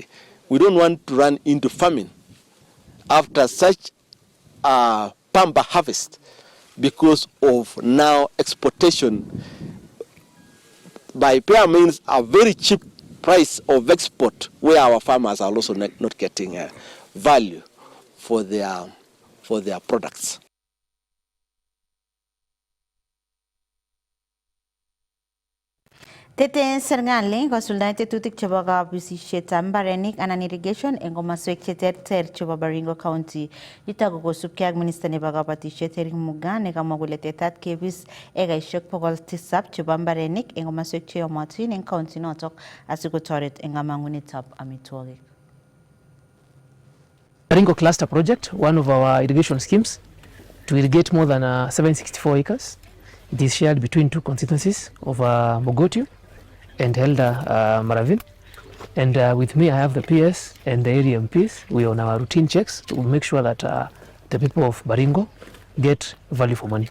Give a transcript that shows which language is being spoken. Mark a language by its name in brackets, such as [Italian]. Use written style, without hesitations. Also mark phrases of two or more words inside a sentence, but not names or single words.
[English] We don't want to run into famine after such a pamba harvest because of now exportation by pair means a very cheap price of export, where our farmers are also not getting value for their products. [Kalenjin] Tete serikali kosuldaen tetutik chebo kabisisietab mbarenik anan irrigation eng komaswek cheterter chebo Baringo County. Yutok ko kosubkei ak minister nebo kabatisiet Eric Mugaa nekamwa kole tetat kebis ekaisiek 700 chebo mbarenik eng komaswek cheyomotin eng county notok asikotoret eng kamangunetab amitwogik. [English] Baringo Cluster Project, one of our irrigation schemes, to irrigate more than 764 acres. It is shared between two constituencies of Mogotio and Elda Maravin. And with me, I have the PS and the area MPs. We are on our routine checks to make sure that the people of Baringo get value for money.